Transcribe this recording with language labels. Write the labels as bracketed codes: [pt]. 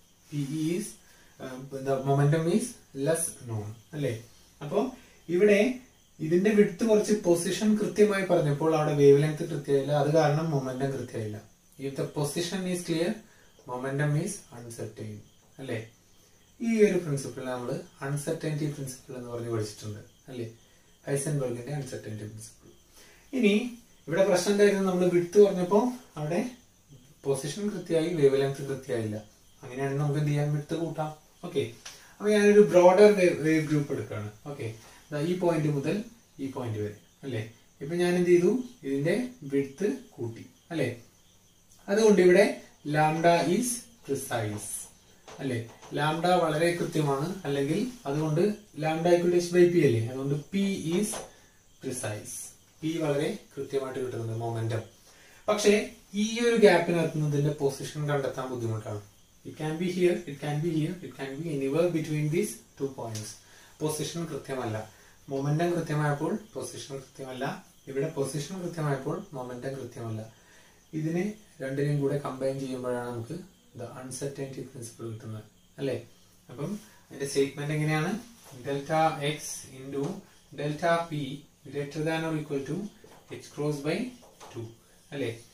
[en] P is the momentum is less known. [ml] So here ഇതിന്റെ width കുറച്ച് position കൃത്യമായി പറഞ്ഞപ്പോൾ അവിടെ wavelength കൃത്യമായില്ല അത് കാരണം momentum കൃത്യമായില്ല. [en] If the position is clear, momentum is uncertain. അല്ലേ? [ml] ഈ ഒരു പ്രിൻസിപ്പിൾ നമ്മൾ അൺസർട്ടനിറ്റി പ്രിൻസിപ്പിൾ എന്ന് പറഞ്ഞ് പഠിച്ചിട്ടുണ്ട് അല്ലേ? ഹൈസൻബർഗിന്റെ അൺസർട്ടനിറ്റി പ്രിൻസിപ്പിൾ. ഇനി ഇവിടെ പ്രശ്നം എന്തായിരുന്നു? നമ്മൾ വിഡ്ത്ത് പറഞ്ഞപ്പോൾ അവിടെ പൊസിഷൻ കൃത്യമായി വേവ് കൃത്യമായില്ല. അങ്ങനെയാണെങ്കിൽ നമുക്ക് എന്ത് ചെയ്യാം? വിഡ്ത്ത് കൂട്ടാം. ഓക്കെ. അപ്പൊ ഞാനൊരു ബ്രോഡർ വേവ് ഗ്രൂപ്പ് എടുക്കുകയാണ്. ഓക്കെ. ഈ പോയിന്റ് മുതൽ ഈ പോയിന്റ് വരെ അല്ലേ? ഇപ്പൊ ഞാൻ എന്ത് ചെയ്തു? ഇതിന്റെ വിഡ്ത്ത് കൂട്ടി അല്ലേ? അതുകൊണ്ട് ഇവിടെ ലാംഡ ഈസ് പ്രിസൈസ് അല്ലേ? ലാംഡ വളരെ കൃത്യമാണ് അല്ലെങ്കിൽ അതുകൊണ്ട് lambda equal to h by p അല്ലേ? അതുകൊണ്ട് p ഈസ് പ്രിസൈസ്. p വളരെ കൃത്യമായിട്ട് കിട്ടുന്നുണ്ട് മൊമെന്റം. പക്ഷേ ഈ ഒരു ഗ്യാപ്പിനകത്ത് ഇതിന്റെ പൊസിഷൻ കണ്ടെത്താൻ ബുദ്ധിമുട്ടാണ്. [en] It can be here, it can be here, it can be anywhere between these 2 points. [ml] Position കൃത്യമല്ല. Momentum കൃത്യമായപ്പോൾ position കൃത്യമല്ല. ഇവിടെ പൊസിഷൻ കൃത്യമായപ്പോൾ മൊമെന്റം കൃത്യമല്ല. ഇതിനെ രണ്ടിനെയും കൂടെ കമ്പൈൻ ചെയ്യുമ്പോഴാണ് നമുക്ക് അൺസർട്ടനിറ്റി പ്രിൻസിപ്പിൾ കിട്ടുന്നത് അല്ലേ? അപ്പം അതിന്റെ സ്റ്റേറ്റ്മെന്റ് എങ്ങനെയാണ്? Delta X into delta P greater than or equal to H cross by 2 അല്ലേ?